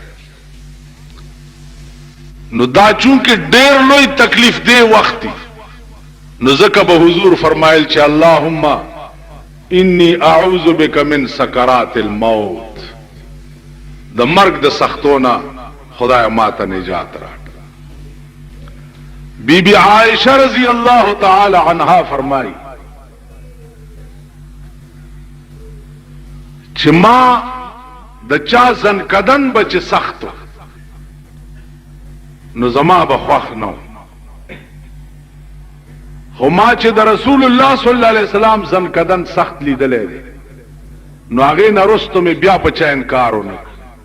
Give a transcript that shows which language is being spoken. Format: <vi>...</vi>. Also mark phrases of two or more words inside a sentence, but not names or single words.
<ps>نو دا چونکې ډېر لوی تکلیف دی وخت دی، نو ځکه به حضور فرمایل چې</ps> <ar>اللهم انی اعوذ بک من سکرات الموت.</ar> <ps>د مرګ د سختونه خدای ماته نجات راکړه. بی بی عائشہ</ps> <ar>رضی اللہ تعالی عنہا</ar> <ps>فرمائی چې ما د چا ځنکدن به چې سختو نو زما به خوښ نه و، خو ما چې د رسول الله</ps> <ar>صلی الله علیه وسلم</ar> <ps>ځنکدن سخت لیدلی دی نو هغې نه وروسته مې بیا په چا انکار ونه کړ.</ps>